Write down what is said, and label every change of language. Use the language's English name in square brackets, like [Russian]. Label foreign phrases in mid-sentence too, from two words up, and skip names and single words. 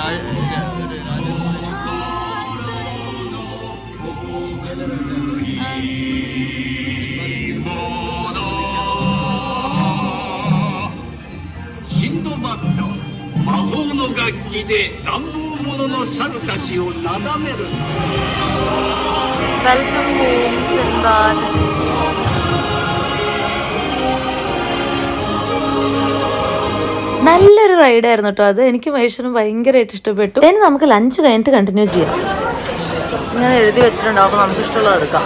[Japanese] シンドバッド、魔法の楽器で乱暴者の猿たちをなだめる。 [English] Welcome home, Sinbad. [Malayalam] നല്ലൊരു റൈഡായിരുന്നു കേട്ടോ അത്. എനിക്ക് മൈഷനും ഭയങ്കരമായിട്ട് ഇഷ്ടപ്പെട്ടു. ഇനി നമുക്ക് ലഞ്ച് കഴിഞ്ഞിട്ട് കണ്ടിന്യൂ ചെയ്യാം. ഇങ്ങനെ എഴുതി വെച്ചിട്ടുണ്ടാവും, അപ്പോൾ നമുക്ക് ഇഷ്ടമുള്ളത് എടുക്കാം.